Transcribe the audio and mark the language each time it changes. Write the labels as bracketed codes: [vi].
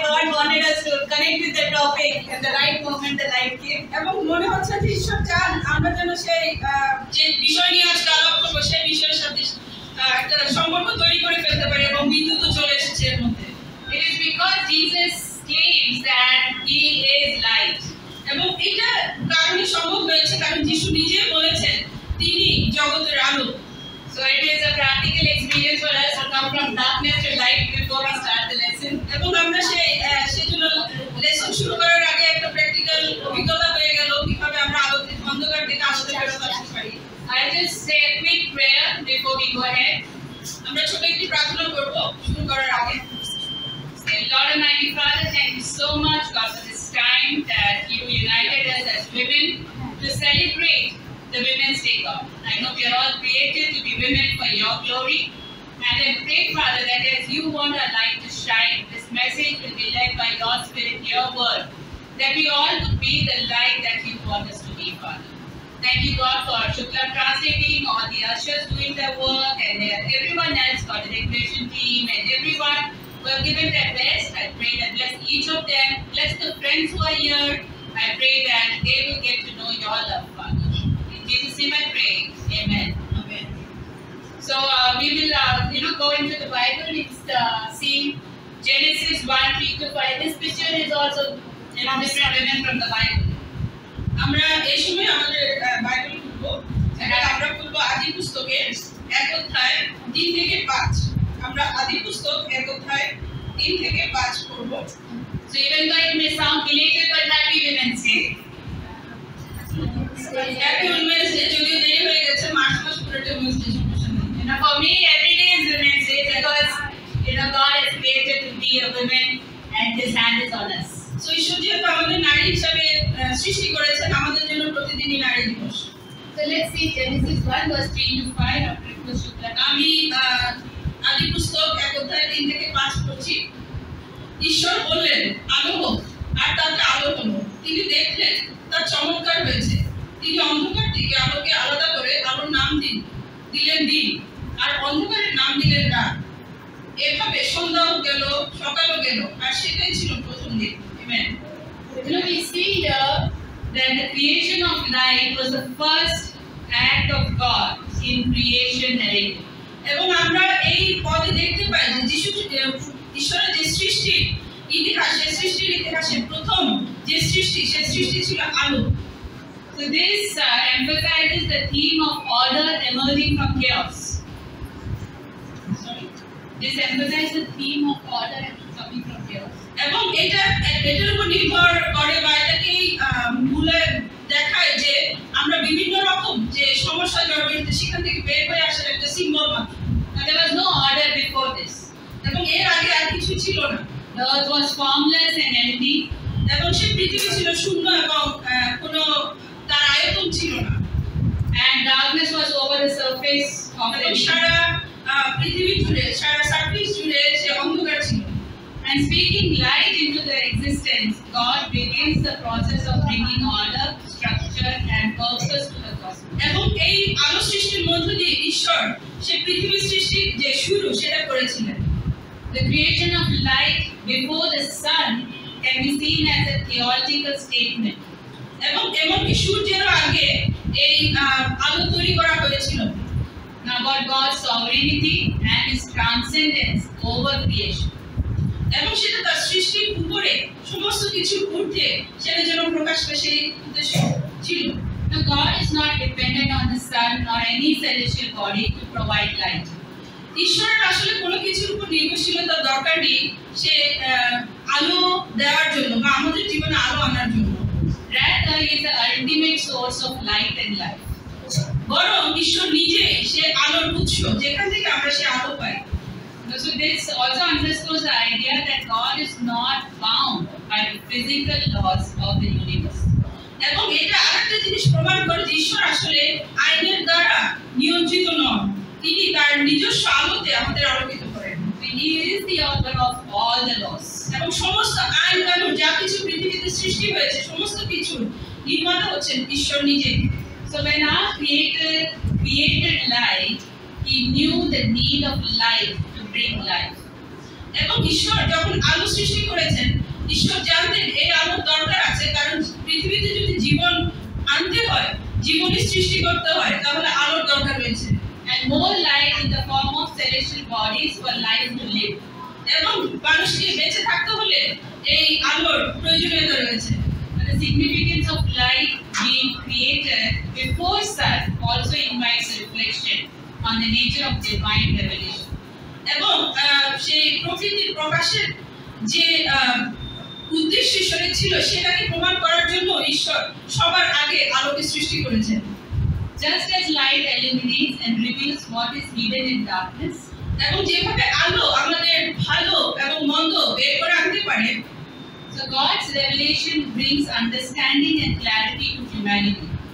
[en] God wanted us to connect with the topic at the right moment. The light came. [bn] এবং মনে হচ্ছে যে ঈশ্বর চান আমরা যেন সেই যে বিষয় নিয়ে আজকে আলাপ করবো সেই বিষয়ের সাথে একটা সম্পর্ক তৈরি করে ফেলতে পারি, এবং বিদ্যুৎ চলে এসেছে এর মধ্যে। [en] It is because Jesus claims that He is light. [bn] এবং এটা কারণে সম্ভব হয়েছে কারণ যিশু নিজে বলেছেন তিনি জগতের আলো। [en] So it is a practical experience for us to come from darkness to light before we start the lesson. [bn] এবং আমরা সেজন্য লেসন শুরু করার আগে একটা প্র্যাকটিক্যাল অভিজ্ঞতা হয়ে গেল কিভাবে আমরা আলো থেকে অন্ধকার থেকে আলোতে ফেরত আসতে পারি। [en] I'll just say a quick prayer before we go ahead. [bn] আমরা ছোট একটি প্রার্থনা করব শুরু করার আগে। [en] Lord Almighty Father, thank you so much, God, for this time that you united us as women to celebrate the Women's Day, God. I know we are all created to be women for your glory. And I pray, Father, that as you want our light to shine, this message will be led by your Spirit, your word, that we all would be the light that you want us to be, Father. Thank you, God, for Shukla translating, all the ushers doing their work, and everyone else, God, the decoration team, and everyone who have given their best. I pray that bless each of them, bless the friends who are here. I pray that they will get to know your love, Father. In Jesus' name I pray. Amen. Amen. So we will, go into the Bible. It's see Genesis 1:3-5. This picture is also, different women from the Bible. [bn] আমরা এই সময় আমাদের Bible খুলবো, এটা আমরা খুলবো আদি পুস্তকের 1 অধ্যায় 3 থেকে 5। আমরা আদি পুস্তক 1 অধ্যায় 3 থেকে 5 পড়ব। [en] So even though it may sound belated, but happy Women's Day. Happy women's day, [bn] যদিও দেরি হয়ে গেছে, মার্চ মাস পুরোটা [en] Women's day celebration. For me, every day is Women's Day because God has created to be a woman, and His hand is on us. [bn] So ঈশ্বর যেহেতু আমাদের নারী হিসাবে সৃষ্টি করেছেন, আমাদের জন্য প্রতিদিনই নারী দিবস। [en] So let's see Genesis 1:3-5. [bn] আমি আদি পুস্তক 1 অধ্যায় 3 থেকে 5 পড়ছি। ঈশ্বর বললেন, আলো হোক, আর তাতে আলো হলো। তিনি দেখলেন তা চমৎকার হয়েছে। তিনি অন্ধকার থেকে আলোকে আলাদা করে আলোর নাম দিলেন দিন, আর অন্ধকারের নাম দিলেন রাত। এভাবে সন্ধ্যাও গেল, সকালও গেল, আর সেটাই ছিল প্রথম দিন। Amen. [en] We see here that the creation of light was the first act of God in creation narrative. [bn] এবং আমরা এই পদে দেখতে পাই যে যিশু ঈশ্বরের যে সৃষ্টির ইতিহাস, সেই সৃষ্টির ইতিহাসে প্রথম যে সৃষ্টি, সেই সৃষ্টি ছিল আলো। [en] So this emphasizes the theme of order emerging from chaos. This emphasizes the theme of order coming from chaos. [bn] এবং এটার উপর নির্ভর করে বা এটাকেই মূলে দেখায় যে আমরা বিভিন্ন রকম যে সমস্যা জড়িত সেখান থেকে বের হয়ে আসার একটা সিম্বল মাত্র। [en] Now there was no order before this. [bn] এবং এর আগে আর কিছু ছিল না। [en] The earth was formless and empty. [bn] এবং সেই পৃথিবী ছিল শূন্য এবং কোনো তার আয়তন ছিল না। [en] And darkness was over the surface of the [bn] এবং [en] deep. [bn] সারা পৃথিবী জুড়ে, সারা সারফেস জুড়ে সে অন্ধকার ছিল। [en] And speaking light into their existence, God begins the process of bringing order, structure, and purpose to the cosmos. [bn] এবং এই আলো সৃষ্টির মধ্য দিয়ে ঈশ্বর সে পৃথিবী সৃষ্টির যে শুরু সেটা করেছিলেন। [en] The creation of light before the sun can be seen as a theological statement. [bn] এবং এমনকি সূর্যের আগে এই আলো তৈরি করা হয়েছিল। [en] Now about God's sovereignty and His transcendence over creation. [bn] এবং সেটা তার সৃষ্টির উপরে সমস্ত কিছুর ঊর্ধ্বে সেটা যেন প্রকাশ পায় সেই উদ্দেশ্য ছিল। [en] Now God is not dependent on the sun or any celestial body to provide light. [bn] ঈশ্বরের আসলে কোনো কিছুর উপর নির্ভরশীলতার দরকার নেই সে আলো দেওয়ার জন্য বা আমাদের জীবনে আলো আনার জন্য। [en] Rather, He is the ultimate source of light and life. [bn] বরং ঈশ্বর নিজেই সে আলোর উৎস, যেখান থেকে আমরা সে আলো পাই। [en] So this also underscores the idea that God is not bound by the physical laws of the universe. [bn] এবং এটা আরেকটা জিনিস প্রমাণ করে যে ঈশ্বর আসলে আইনের দ্বারা নিয়ন্ত্রিত নন, তিনি তার নিজস্ব আলোতে আমাদের আলোকিত করেন। [en] He is the author of all the laws. [bn] এবং সমস্ত আইন কানুন যা কিছু পৃথিবীতে সৃষ্টি হয়েছে সমস্ত কিছু নির্মাতা হচ্ছেন ঈশ্বর নিজেই। [en] So when our Creator created light, He knew the need of light to bring life. [bn] এবং ঈশ্বর যখন আলো সৃষ্টি করেছেন, ঈশ্বর জানতেন এই আলোর দরকার আছে, কারণ পৃথিবীতে যদি জীবন আনতে হয়, জীবনের সৃষ্টি করতে হয়, তাহলে আলোর দরকার রয়েছে। [en] And more light in the form of celestial bodies for life to live. [bn] এবং মানুষকে বেঁচে থাকতে হলে এই আলোর প্রয়োজনীয়তা রয়েছে। [en] The significance of light being created before sun also invites reflection on the nature of divine revelation. [bn] এবং সেই প্রকৃতির প্রকাশের যে উদ্দেশ্য ঈশ্বরের ছিল সেটাকে প্রমাণ করার জন্য ঈশ্বর সবার আগে আলোকে সৃষ্টি করেছেন। [en] Just as light illuminates and reveals what is hidden in darkness, [bn] এবং যেভাবে আলো আমাদের ভালো এবং মন্দ বের করে আনতে পারে, [en] so God's revelation brings understanding and clarity to humanity.